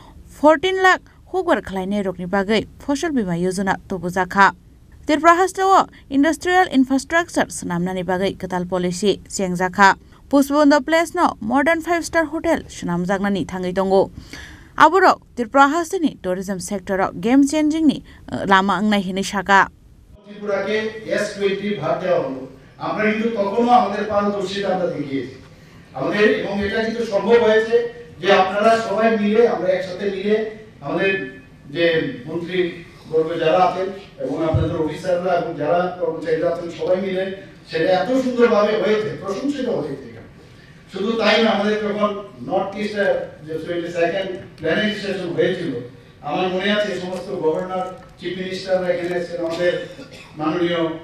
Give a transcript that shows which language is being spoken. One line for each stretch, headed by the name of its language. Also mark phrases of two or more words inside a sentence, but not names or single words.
Kok Borok: 14 लाख हुगवर खलायने रोकनि बागै फसल बीमा योजना तोबुजाखा त्रिपुरा हास्टेव
English: industrial infrastructures
Kok Borok: नामनानि बागै कताल पॉलिसी चेंगजाखा पुष्पबंद प्लेस नो
English: modern 5 star hotel
Kok Borok: सुनामजागनानि थाङै दंगो आबोरो त्रिपुरा हास्टेनि
English: tourism sector game changing
Kok Borok: नि लामा अंगनाय हिनै शाखा
Bangla: ত্রিপুরাকে S20 ভাগ দেওয়া হলো আমরা কিন্তু তখনও আমাদের পারদর্শিতা আমরা দেখিয়েছি আমাদের এবং এটা কিন্তু সম্ভব হয়েছে যে আপনারা সবাই মিলে আমরা একসাথে মিলে আমাদের যে মন্ত্রী বর্গ যারা আছেন এবং আপনাদের অফিসাররা এবং যারা কর্মচারীরা আছেন সবাই মিলে সেটা এত সুন্দরভাবে হয়েছে প্রশংসিত হয়েছে শুধু তাই না আমাদের যখন
English: North East
Bangla: যে
English: 22nd planning session
Bangla: হয়েছিল আমার মনে আছে সমস্ত গভর্নর চিফ মিনিস্টাররা এখানে এসেছেন আমাদের মাননীয়